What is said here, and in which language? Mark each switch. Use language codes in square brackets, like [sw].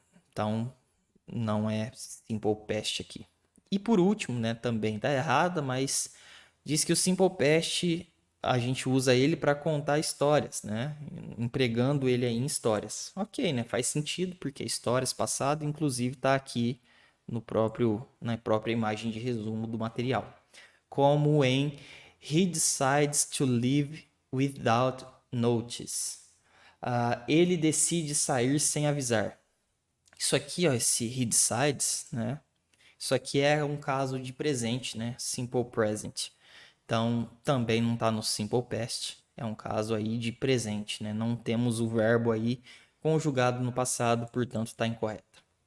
[pt] Então, não é simple past aqui. E por último, né, também tá errada, mas diz que o simple past a gente usa ele para contar histórias, né? Empregando ele aí em histórias. Ok, né? Faz sentido porque histórias passado, inclusive, está aqui no próprio na própria imagem de resumo do material. [en] Como em He decides to leave without notice. [pt] Ele decide sair sem avisar. Isso aqui, ó, esse [en] he decides, [pt] né? Isso aqui é um caso de presente, né? Simple present. Então, também não está no simple past. É um caso aí de presente, né? Não temos o verbo aí conjugado no passado, portanto, está incorreta.